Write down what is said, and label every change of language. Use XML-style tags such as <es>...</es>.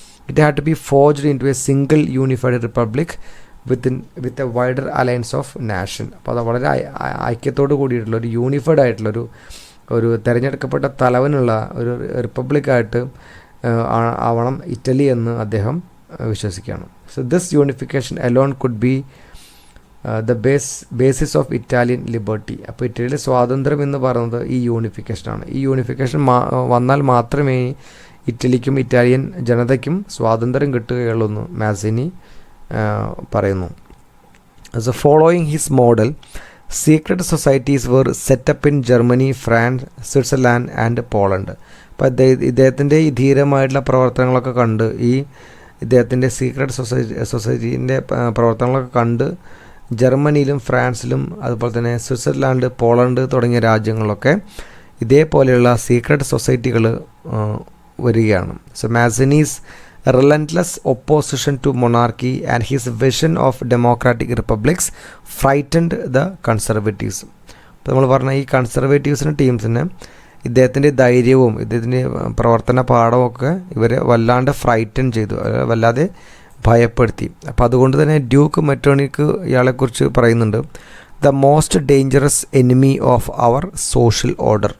<en>It had to be forged into a single unified republic with a wider alliance of nation.</en> <ml>അപ്പോൾ അത് വളരെ ഐക്യത്തോട് കൂടിയിട്ടുള്ള ഒരു unified ആയിട്ടുള്ളൊരു തിരഞ്ഞെടുക്കപ്പെട്ട തലവനുള്ള ഒരു റിപ്പബ്ലിക്കായിട്ട് ആവണം ഇറ്റലി എന്ന് അദ്ദേഹം വിശ്വസിക്കുകയാണ്.</ml> <en>So this unification alone could be the basis of Italian liberty.</en> <ml>അപ്പോൾ ഇറ്റലിയിലെ സ്വാതന്ത്ര്യം എന്ന് പറയുന്നത് ഈ യൂണിഫിക്കേഷനാണ്. ഈ യൂണിഫിക്കേഷൻ വന്നാൽ മാത്രമേ ഇറ്റലിക്കും ഇറ്റാലിയൻ ജനതയ്ക്കും സ്വാതന്ത്ര്യം കിട്ടുകയുള്ളൂ എന്ന് മാസിനി പറയുന്നു.</ml> <en>So following his model secret societies were set up in Germany, France, Switzerland and Poland.</en> <ml>അപ്പോൾ ഇദ്ദേഹത്തിൻ്റെ ഈ ധീരമായിട്ടുള്ള പ്രവർത്തനങ്ങളൊക്കെ കണ്ട്, ഈ ഇദ്ദേഹത്തിൻ്റെ സീക്രട്ട് സൊസൈറ്റീൻ്റെ പ്രവർത്തനങ്ങളൊക്കെ കണ്ട് ജർമ്മനിയിലും ഫ്രാൻസിലും അതുപോലെ തന്നെ സ്വിറ്റ്സർലാൻഡ്, പോളണ്ട് തുടങ്ങിയ രാജ്യങ്ങളിലൊക്കെ ഇതേപോലെയുള്ള സീക്രട്ട് സൊസൈറ്റികൾ വരികയാണ്.</ml> <en>So Mazzini's relentless opposition to monarchy and his vision of democratic republics frightened the conservatives.</en> <ml>അപ്പോൾ നമ്മൾ പറഞ്ഞ ഈ കൺസർവേറ്റീവ്സിൻ്റെ ടീംസിന് ഇദ്ദേഹത്തിൻ്റെ ധൈര്യവും ഇദ്ദേഹത്തിൻ്റെ പ്രവർത്തന പാഠമൊക്കെ ഇവരെ വല്ലാണ്ട് ഫ്രൈറ്റൻ ചെയ്തു, വല്ലാതെ ഭയപ്പെടുത്തി. അപ്പോൾ അതുകൊണ്ട് തന്നെ ഡ്യൂക്ക് മെറ്റേണിക്ക് ഇയാളെക്കുറിച്ച് പറയുന്നുണ്ട്,</ml> <en>The most dangerous enemy of our social order.</en>